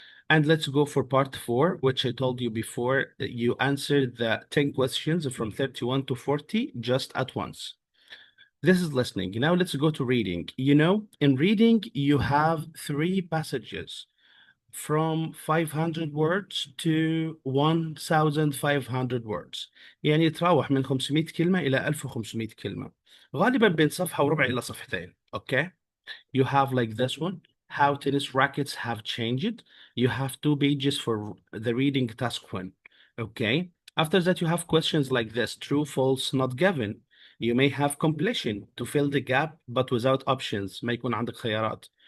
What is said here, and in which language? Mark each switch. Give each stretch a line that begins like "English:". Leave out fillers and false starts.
English: And let's go for part 4, which I told you before. You answered the 10 questions from 31 to 40 just at once. This is listening. Now let's go to reading. You know, in reading, you have 3 passages from 500 words to 1500 words.
Arabic: يعني تراوح من 500 كلمة إلى 1500 كلمة. غالبا بين صفحة وربع إلى صفحتين.
English: Okay? You have like this one. How tennis rackets have changed. You have 2 pages for the reading task one. Okay? After that, you have questions like this. True, false, not given. You may have completion to fill the gap, but without options.
Arabic: ما يكون عندك خيارات.